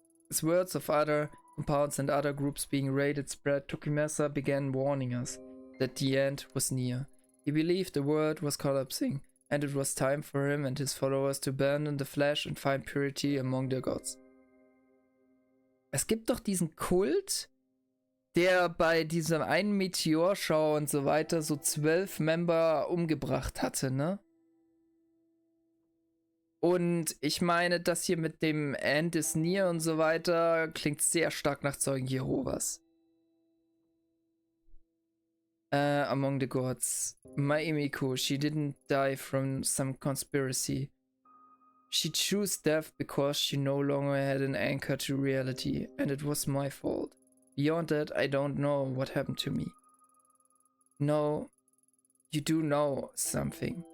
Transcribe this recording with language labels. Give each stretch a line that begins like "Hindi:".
English: As words of other compounds and other groups being raided spread, Tokimasa began warning us that the end was near. He believed the world was collapsing, and it was time for him and his followers to abandon the flesh and find purity among their gods.
German: Es gibt doch diesen Kult, der bei diesem einen Meteorschau und so weiter so 12 Member umgebracht hatte, ne? Und ich meine, das hier mit dem
English: End is near
German: und so weiter klingt sehr stark nach Zeugen Jehovas.
English: Among the gods. My Imiko, she didn't die from some conspiracy. She chose death because she no longer had an anchor to reality, and it was my fault. Beyond that, I don't know what happened to me. No, you do know something.